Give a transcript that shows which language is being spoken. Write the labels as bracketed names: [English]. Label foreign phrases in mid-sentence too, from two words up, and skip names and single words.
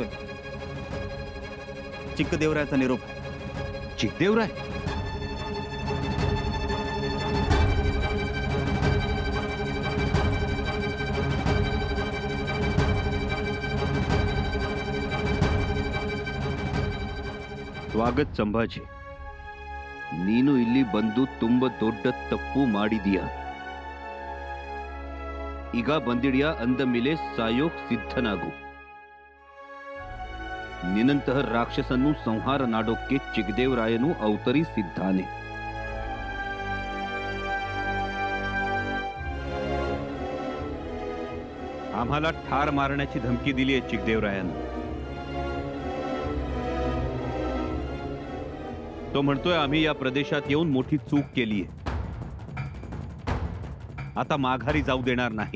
[Marathi] चिक्कदेवरायाचा निरोप। चिक्कदेवराय? [Kannada] ಸ್ವಾಗತ ಸಂಭಾಜಿ, ನೀನು ಇಲ್ಲಿ ಬಂದು ತುಂಬ ದೊಡ್ಡ ತಪ್ಪು ಮಾಡಿದೀಯ। ಈಗ ಬಂದಿಡಿಯಾ ಅಂದ ಮೇಲೆ ಸಾಯೋಕ್ ಸಿದ್ಧನಾಗು। ನಿನ್ನಂತಹ ರಾಕ್ಷಸನ್ನು ಸಂಹಾರ ಮಾಡೋಕ್ಕೆ ಚಿಕ್ಕದೇವರಾಯನು ಅವತರಿಸಿದ್ದಾನೆ। [Marathi] आम्हाला ठार मारण्याची धमकी दिली आहे चिकदेवरायानं। तो म्हणतोय आम्ही या प्रदेशात येऊन मोठी चूक केली आहे, आता माघारी जाऊ देणार नाही।